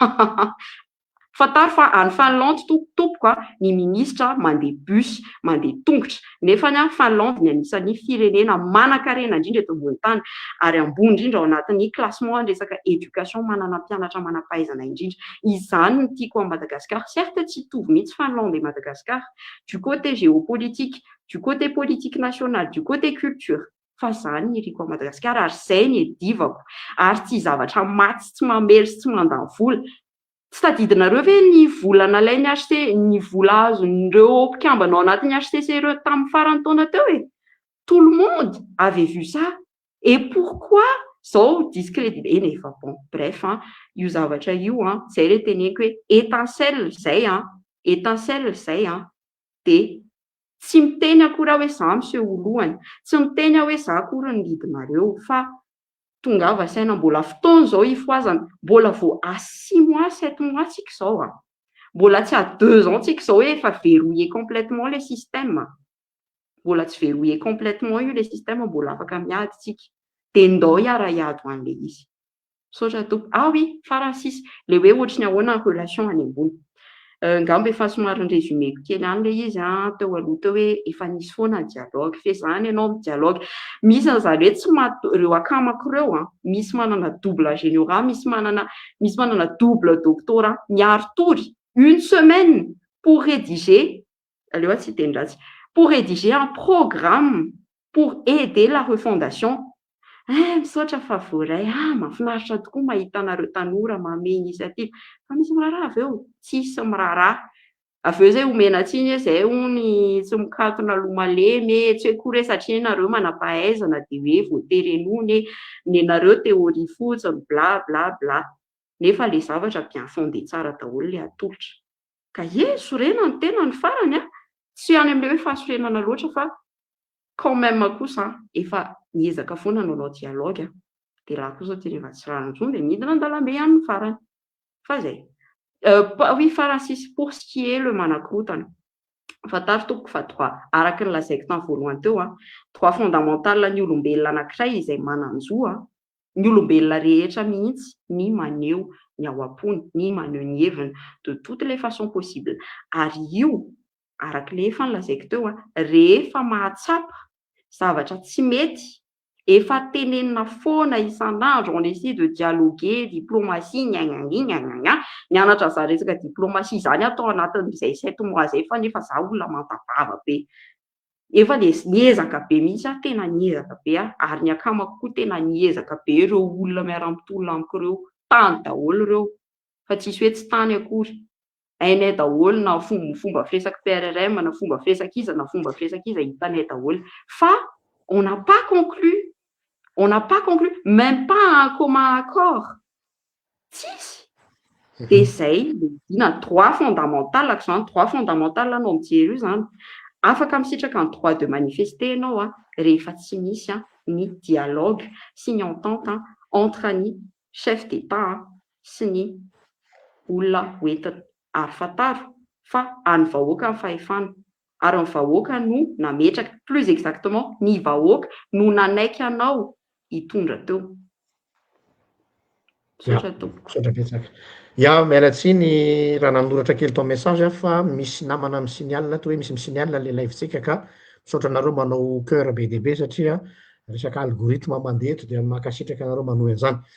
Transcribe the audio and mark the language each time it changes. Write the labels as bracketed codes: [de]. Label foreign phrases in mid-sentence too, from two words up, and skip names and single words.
[mg] fataro fa any Finlande tompoko ny ministra mandeha bus mandeha tongotra nefa ny Finlande ny anisan'ny firenena manan-karena indrindra eto ambony tany ary ambony indrindra ao anatin'ny classement resaka éducation manana mpianatra manam-pahaizana indrindra izany ny tiako a Madagascar certes tsy hitovy mihitsy [fr] Finlande et Madagascar du côté géopolitique du côté politique national du côté culture [mg] fa zany ny riko a Madagascar ary zay ny divako ary tsy zavatra maty tsy mamery sy tsy mandany vola tsy tadidinareo ve ny vola nalainy HC ny vola azon'ireo mpikambana ao anatin'ny HCC ireo tamin'ny farany taona teo [fr] tout le monde avait vu ça et pourquoi [mg] zao discrédit nefa [fr] bon bref [mg] io zavatra io zay le teneniko hoe étincelle zay étincelle zay de tsy miteny akora hoe za monsieur Olohany, tsy miteny hoe za akora ny lidinareo fa tongava saina mbola fotoana zao ifoazana, mbola vao [fr] à 6 mois 7 mois [mg] tsika zao mbola tsy [fr] à 2 ans [mg] tsika zao hoe efa [fr] verrouillé complètement le système, [mg] mbola tsy [fr] verrouillé complètement [mg] io [fr] le système, [mg] mbola afaka miady tsika de ndao hiara-hiady ho an'le izy saotra tompo. Oui farany sisy le hoe ohatrany ahoana ny relation any ambony ngamba efa somary ny résumé kely any le izy teo aloha teo hoe efa nisy foana ny dialogue fezany ianao amin'ny dialogue, misy an'zareo tsy reo akamako reo misy manana [fr] double général, [mg] misy manana [fr] double doctorat [mg] miaro tory [fr] une semaine pour rédiger [mg] aleoha tsy teny ratsy, [fr] pour rédiger un programme pour aider la refondation. [mg] Misaotra fa voaray mahafinaritra tokoa mahita anareo tanora manome initiative fa misy miraharaha avy eo, tsisy miraharaha avy eo zay omena tsiny hoe zay hony tsy mikatona loha malemy tsy hoe kory satria nareo manam-pahaizana de hoe voaterenony ny anareo théorie fotsiny bla bla bla, nefa le zavatra [fr] bien fondé [mg] tsara daholo le atolotra ka sorena ny tena ny farany tsy any amin'le hoe fahasorenana loatra fa quand même kosa efa niezaka foana nanao dialogue de raha kosa teny efa tsy rano intsony de midina an-dalambe ihany ny farany fa zay oui farany sisy [fr] pour ce qui est le [mg] manakorotana fantaro tompoko fa droit araka ny lazaiko tamin'ny voalohany teo [fr] droit fondamental [mg] ny olombelona anankiray izay manan-jo ny olombelona rehetra mihitsy ny maneho ny ao am-pony, ny maneho ny heviny [fr] de toutes les façons possibles [mg] ary io araka le efa nylazaiko teo rehefa mahatsapa zavatra tsy mety efa tenenina foana isan'andro [fr] on essaie de dialoguer diplomatie [mg] nianatra za resaka diplomatie zany atao anatin'izay 7 mois zay fa nefa za olona mantavava be efa le niezaka be mihitsy tena niezaka be ary ny akamako koa tena niezaka be ireo olona miara-mitolona amiko reo tany daholo reo fa tsisy hoe tsy tany akory hainay daholo na fomba firesaky PRRM na fomba firesakiza hitanay daholo fa [fr] on n'a pas conclu même pas un commun accord [mg] tsisy de zay na [fr] droit fondamental zany droit fondamental [mg] anao mijery io zany afaka misitraka ny [fr] droit de manifester [mg] ianao rehefa tsy misy ny dialogue sy ny [fr] entente entre [mg] ny [fr] chef d'état [mg] sy ny olona hoentina ary fantaro fa any vahoaka ny fahefana ary ny vahoaka no nametraka [fr] plus exactement [mg] ny vahoaka no nanaiky anao hitondra teo mialatsiny raha nanoratra kely tao message fa misy namana misignal to hoe misy misignal le live-tsika ka misaotra anareo manao cœur be deaibe satria resaka algorithme mandeha eto de makasitraka anareo manohy an'izany